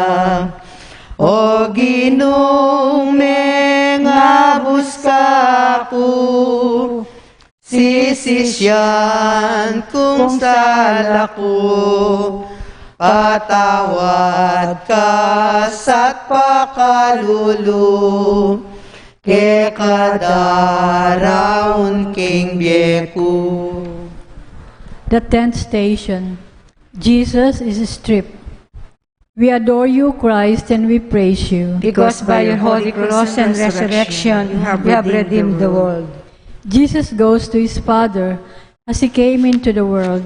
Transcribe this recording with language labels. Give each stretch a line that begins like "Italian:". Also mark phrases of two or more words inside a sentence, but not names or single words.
Pampanga: O Ginong mengabus ka ako, sisisyan kung sala ko, patawad ka sa't pakalulu, ke kadaraon king bieku.
English: The 10th station. Jesus is stripped. We adore you, Christ, and we praise you. Because by your holy cross and resurrection, you have redeemed the world. Jesus goes to his Father as he came into the world.